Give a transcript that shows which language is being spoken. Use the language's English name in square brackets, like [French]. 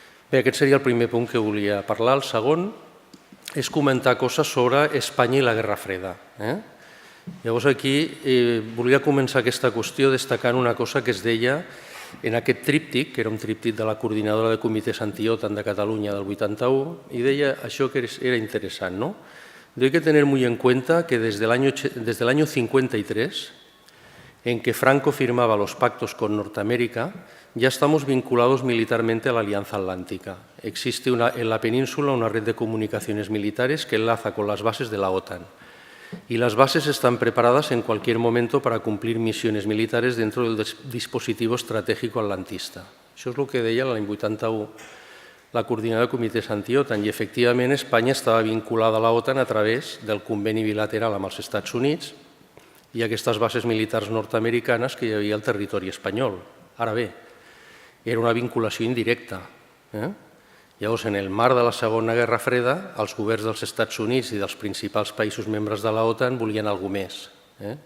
[Catalan] Bé, aquest seria el primer punt que volia parlar. El segon és comentar coses sobre Espanya i la Guerra Freda. Llavors aquí volia començar aquesta qüestió destacant una cosa que es deia en aquest tríptic, que era un tríptic de la coordinadora de comitès anti-OTAN de Catalunya del 81, i deia això que era interessant. [Spanish] Hay que tener muy en cuenta que desde el año 53, en que Franco firmaba los pactos con Norteamérica, ya estamos vinculados militarmente a la Alianza Atlántica. Existe en la península una red de comunicaciones militares que enlaza con las bases de la OTAN. Y las bases están preparadas en cualquier momento para cumplir misiones militares dentro del dispositivo estratégico atlantista. [Catalan] Això és el que deia l'any 81 la coordinadora de comitès anti-OTAN, i efectivament Espanya estava vinculada a la OTAN a través del conveni bilateral amb els Estats Units i aquestes bases militars nord-americanes que hi havia al territori espanyol. Ara bé, era una vinculació indirecta. Llavors, en el marc de la Segona Guerra Freda, els governs dels Estats Units i dels principals països membres de la OTAN volien alguna cosa més.